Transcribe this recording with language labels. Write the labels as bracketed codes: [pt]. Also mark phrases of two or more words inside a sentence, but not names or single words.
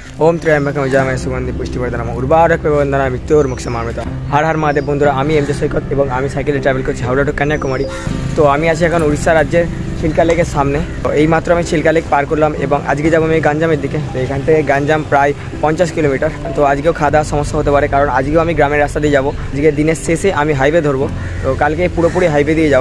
[sa] ओम त्र्यंबकम जयामहे सुगंधि पुष्टिवर्धनम उर्वारुकमिव वंदना मृत्युर्मुक्षमामृता। हर हर महादेव [bn] বন্ধুরা আমি এমজে সৈকত এবং আমি সাইকেলে ট্রাভেল করছি হাওড়া টু কন্যাকুমারী। তো আমি আছি এখন উড়িষ্যা রাজ্যের চিল্কা লেকের সামনে। এই মাত্র আমি চিল্কা লেক পার করলাম এবং আজকে যাবো আমি গাঞ্জামের দিকে। তো এখান থেকে গাঞ্জাম প্রায় 50 কিলোমিটার। তো আজকেও খাওয়া দাওয়ার সমস্যা হতে পারে, কারণ আজকেও আমি গ্রামের রাস্তা দিয়ে যাবো। আজকে দিনের শেষে আমি হাইওয়ে ধরবো, তো কালকে পুরোপুরি হাইওয়ে দিয়ে যাবো।